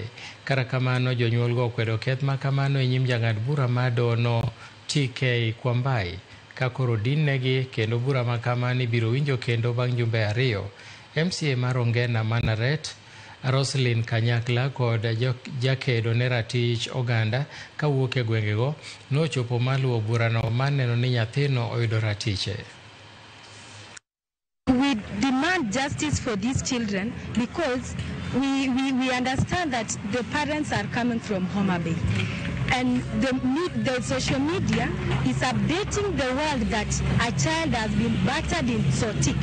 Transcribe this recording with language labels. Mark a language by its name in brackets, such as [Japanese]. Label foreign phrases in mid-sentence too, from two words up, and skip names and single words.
[Luo (Kenya and Tanzania)] Kata kamano, jonyuolgo okwedo keth ma kamano e nyim jang'ad bura mar dohono TK Kwambai ka koro dinnegi kendo bura ma kamano ibiro winjo kendo bang' jumbe 2. MCA mar Ongena Manaret Roslyn Kanyakla kod jakedo ne ratich oganda kawuok e gwengego nochopo maluwo burano mar neno ni nyathino oyudo ratiche. [English] We demand justice for these children because we understand that the parents are coming from Homa Bay. And the social media is updating the world that a child has been battered in Sotik.